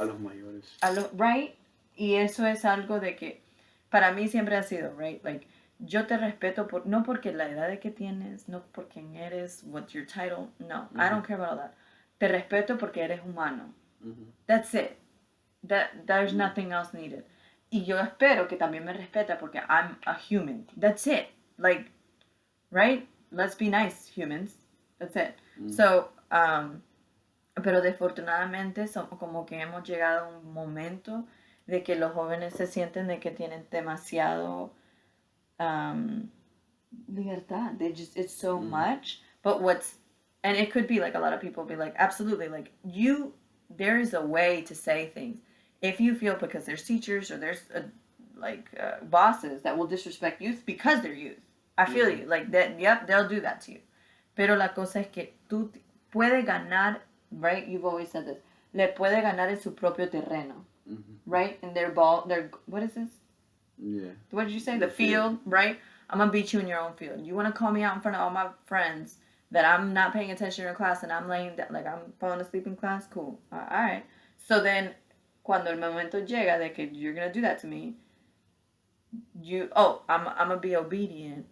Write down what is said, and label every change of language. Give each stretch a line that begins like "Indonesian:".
Spanish: a los mayores,
English: right?
Spanish: Y eso es algo de que para mí siempre ha sido, right? Like yo te respeto no porque la edad de que tienes, no por quién eres,
English: what's your title,
Spanish: no,
English: I don't care about all that.
Spanish: Te respeto porque eres humano.
English: That's it. There's nothing else needed.
Spanish: Y yo espero que también me respeta porque
English: I'm a human. That's it. Like, right? Let's be nice, humans. That's it.
Spanish: So, pero desafortunadamente como que hemos llegado a un momento de que los jóvenes se sienten de que tienen demasiado libertad.
English: It's so much. But and it could be like a lot of people be like, absolutely, like there is a way to say things. If you feel because there's teachers or there's bosses that will disrespect youth because they're youth. I feel you. Like that, yep, they'll do that to you.
Spanish: Pero la cosa es que tú puedes ganar, right?
English: You've always said this.
Spanish: Le puede ganar en su propio terreno.
English: Right? In their what is this? Yeah. What did you say? The field, right? I'm going to beat you in your own field. You want to call me out in front of all my friends that I'm not paying attention in class and I'm laying down, like I'm falling asleep in class? Cool. All right. So then,
Spanish: cuando el momento llega de que
English: you're going to do that to me, I'm going to be obedient.